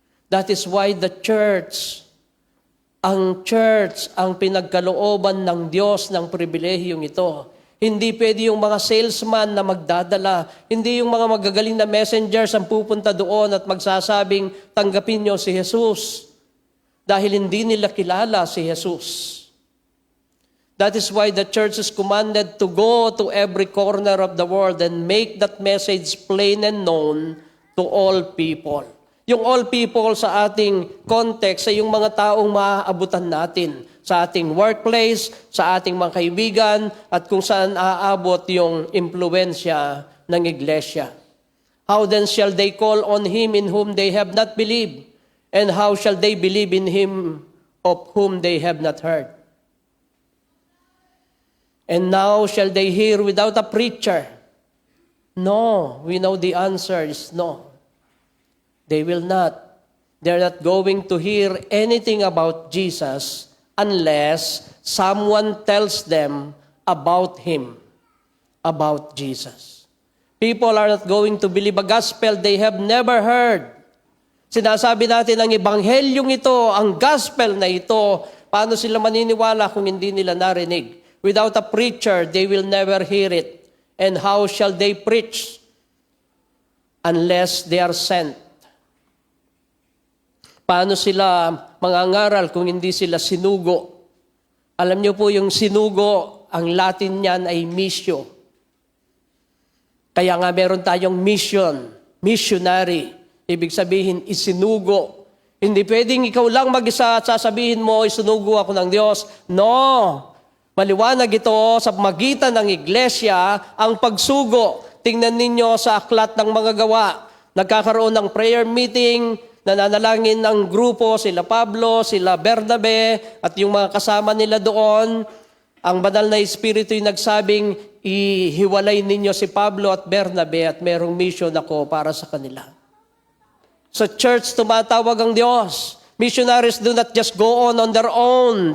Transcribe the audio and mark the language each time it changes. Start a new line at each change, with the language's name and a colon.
English: That is why the church,
Filipino: ang pinagkalooban ng Diyos ng pribilehiyong ito. Hindi pwede yung mga salesman na magdadala. Hindi yung mga magagaling na messengers ang pupunta doon at magsasabing, tanggapin niyo si Jesus. Dahil hindi nila kilala si Jesus.
English: That is why the church is commanded to go to every corner of the world and make that message plain and known to all people.
Filipino: Yung all people sa ating context ay yung mga taong maaabutan natin sa ating workplace, sa ating mga kaibigan, at kung saan aabot yung impluensya ng iglesia.
English: How then shall they call on Him in whom they have not believed? And how shall they believe in Him of whom they have not heard? And now shall they hear without a preacher? No, we know the answer is no. They will not. They're not going to hear anything about Jesus unless someone tells them about Him, about Jesus. People are not going to believe a gospel they have never heard.
Filipino: Sinasabi natin ang ebanghelyong ito, ang gospel na ito, paano sila maniniwala kung hindi nila narinig?
English: Without a preacher, they will never hear it. And how shall they preach unless they are sent?
Filipino: Paano sila mangangaral kung hindi sila sinugo? Alam niyo po yung sinugo, ang Latin niyan ay missio. Kaya nga meron tayong missionary. Ibig sabihin, isinugo. Hindi pwedeng ikaw lang mag-isa at sasabihin mo, isinugo ako ng Diyos. No! Maliwanag ito sa magitan ng iglesia, ang pagsugo. Tingnan ninyo sa aklat ng mga gawa. Nagkakaroon ng prayer meeting, nananalangin ng grupo, sila Pablo, sila Bernabe, at yung mga kasama nila doon. Ang banal na Espiritu yung nagsabing, ihiwalay ninyo si Pablo at Bernabe at merong mission ako para sa kanila. Sa church, tumatawag ang Diyos.
English: Missionaries do not just go on their own.